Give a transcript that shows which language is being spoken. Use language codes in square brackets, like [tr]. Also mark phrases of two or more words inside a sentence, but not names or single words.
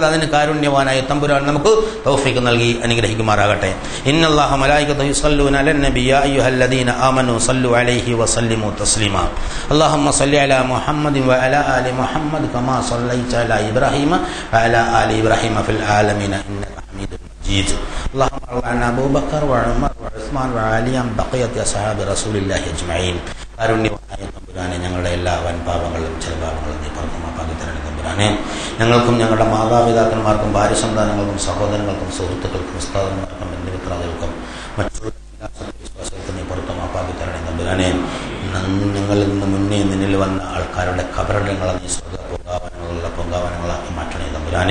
[ml] അതിന് കാരുണ്യവാനായ തമ്പുരാൻ നമുക്ക് തൗഫീഖ് നൽകി അനുഗ്രഹിക്കുമാറാകട്ടെ. [ar] إن الله ملائكته يصلون على النبي يا أيها الذين آمنوا صلوا عليه وسلموا تسليما. اللهم صل على محمد وعلى آل محمد كما صليت على إبراهيم وعلى آل إبراهيم في العالمين إنك حميد مجيد. اللهم صل على ابو بكر وعمر وعثمان وعلي بقيه اصحاب رسول الله اجمعين. [ml] കാരുണ്യവാനായ തമ്പുരാനെ, ഞങ്ങളുടെ എല്ലാ വൻപാപങ്ങളും ചെറുപാപങ്ങളും നീ പുറത്തുമാപ്പാക്കി തരണേ തമ്പുരാനെ. ഞങ്ങൾക്കും ഞങ്ങളുടെ മാതാപിതാക്കന്മാർക്കും ഭാര്യ സന്താനങ്ങൾക്കും സഹോദരങ്ങൾക്കും സുഹൃത്തുക്കൾക്കും ഉസ്താദന്മാർക്കും ബന്ധുമിത്രാദികൾക്കും മറ്റുള്ള എല്ലാ സത്യവിശ്വാസങ്ങൾക്കും നീ പുറത്തുമാപ്പാക്കി തരണേ തമ്പുരാനെ. ഞങ്ങളിൽ നിന്ന് മുന്നേ നിന്നിൽ വന്ന ആൾക്കാരുടെ ഖബറിടങ്ങളെ നീ സ്വർഗ്ഗ പൊങ്കാവനങ്ങളാക്കി മാറ്റണേ തമ്പുരാനെ.